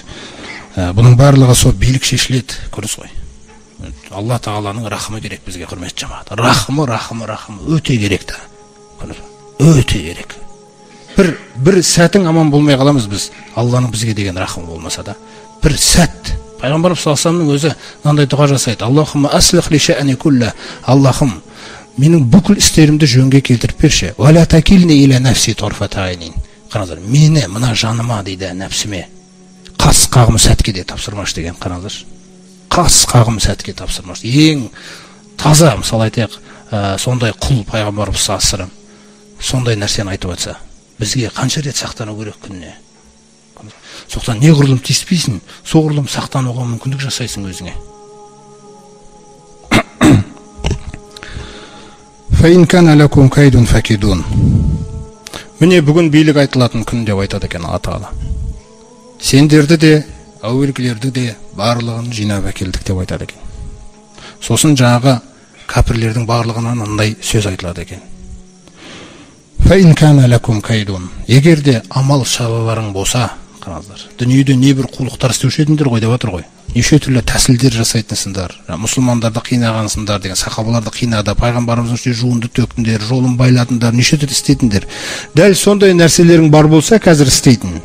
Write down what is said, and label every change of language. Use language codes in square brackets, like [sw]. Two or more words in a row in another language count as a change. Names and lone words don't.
[kk] Бұның барлығы сол билік шешіледі, көрдіңіз ғой. Алла тағаланың рахымы керек бізге, құрметті жамағат. Рахымы өте керек та. Өте керек. Бір сәтің аман болмай қаламыз біз, Алланың бізге деген рахымы болмаса да. Бір сәт. Пайғамбарымыз [ar] صلى الله عليه وسلم [kk] өзі мынандай дұға жасайды: [ar] اللهم أصلح لي شأني كله. [kk] Аллахым, менің бүкіл істерімді жөнге келтіріп берші. [ar] ولا تكلني إلى نفسي طرفة عين. [kk] Қараңыздар, мені мына жаныма дейді, нәпсіме қас қағым сәтке де тапсырмашы деген, қараңыздар. Қас қағым сәтке тапсырмашы. Ең таза, мысалы айтайық, сондай құл пайғамбарымыз [ar] صلى الله عليه وسلم [kk] сондай нәрсені айтып жатса, бізге қанша рет сақтану керек күніне? Соқтан неғұрлым тиіспейсің, соғұрлым сақтануға мүмкіндік жасайсың өзіңе. [ar] فإن كان لكم كيد فكيدون. [kk] Міне бүгін билік айтылатын күн деп айтады екен Алла Тағала. Сендерді де, әуелгілерді де барлығын жинап әкелдік деп айтады екен. Сосын жаңағы кәпірлердің барлығынан мындай сөз айтылады екен. [ar] فإن كان لكم كيد. [kk] Егер де амал шараларың болса, қараңыздар, дүниеде небір қулықтар істеуші едіңдер ғой деп отыр ғой. Неше түрлі тәсілдер жасайтынсыңдар, мұсылмандарды қинағансыңдар деген, сахабаларды қинады, пайғамбарымыздың үстіне жуынды төктіңдер, жолын байладыңдар, неше түрлі істедіңдер. Дәл сондай нәрселерің бар болса, қазір істейтін.